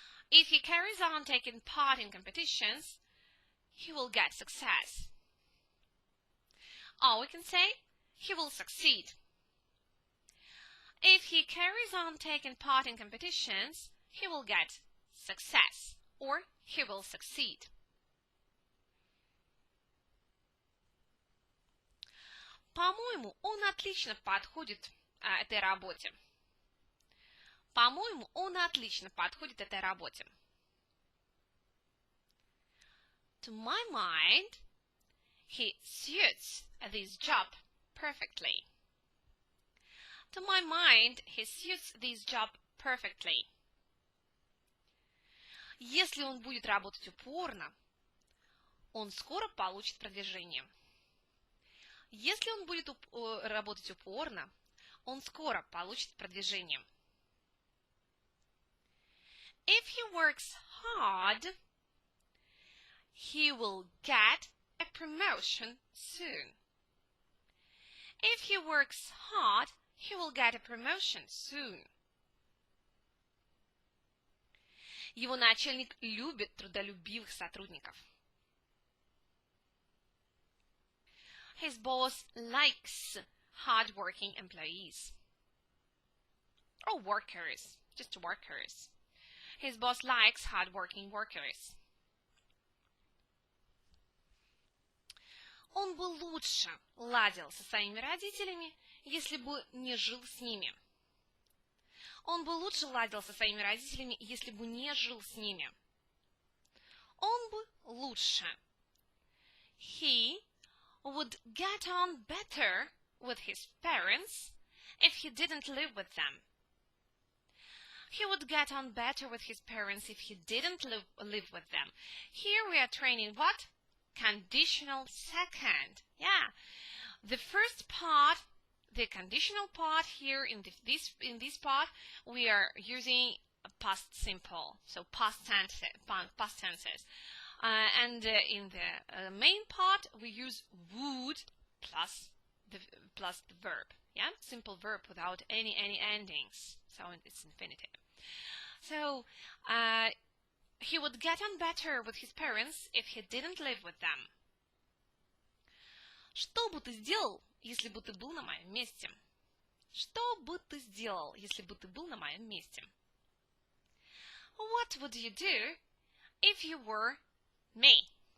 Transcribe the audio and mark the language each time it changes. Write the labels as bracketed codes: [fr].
[en] If he carries on taking part in competitions, he will get success. Or we can say, he will succeed. If he carries on taking part in competitions, he will get success, or he will succeed. [ru] По-моему, он отлично подходит этой работе. По-моему, он отлично подходит этой работе. [en] To my mind, he suits this job perfectly. To my mind, he suits this job perfectly. [ru] Если он будет работать упорно, он скоро получит продвижение. Если он будет работать упорно, он скоро получит продвижение. [en] If he works hard, he will get a promotion soon. If he works hard, he will get a promotion soon. [ru] Его начальник любит трудолюбивых сотрудников. [en] His boss likes hard-working employees. Or workers, just workers. His boss likes hard-working workers. [ru] Он бы лучше ладил со своими родителями, если бы не жил с ними. Он бы лучше ладил со своими родителями, если бы не жил с ними. Он бы лучше. [en] He would get on better with his parents if he didn't live with them. He would get on better with his parents if he didn't live with them. Here we are training what? Conditional second. Yeah. The first part, the conditional part here in this part, we are using past simple, so past tenses. And in the main part, we use would plus the verb. Yeah, simple verb without any endings. So it's infinitive. So he would get on better with his parents if he didn't live with them. [ru] Что бы ты сделал, если бы ты был на моем месте? Что бы ты сделал, если бы ты был на моем месте? [en] What would you do if you were me?